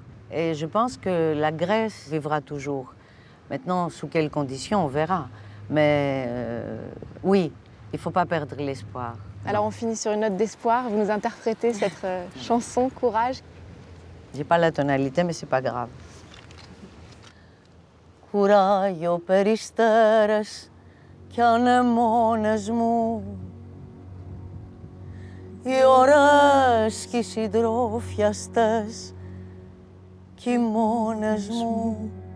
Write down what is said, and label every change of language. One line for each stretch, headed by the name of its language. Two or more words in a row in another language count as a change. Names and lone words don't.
French: Et je pense que la Grèce vivra toujours. Maintenant, sous quelles conditions, on verra. Mais oui, il ne faut pas perdre l'espoir. Alors on finit sur une note d'espoir. Vous nous interprétez cette chanson, Courage. J'ai pas la tonalité, mais c'est pas grave.
Greek: Κουράγιο περιστέρες κι ανεμόνες μου, οι ωραίες κι οι συντρόφιαστες κι οι μόνες μου.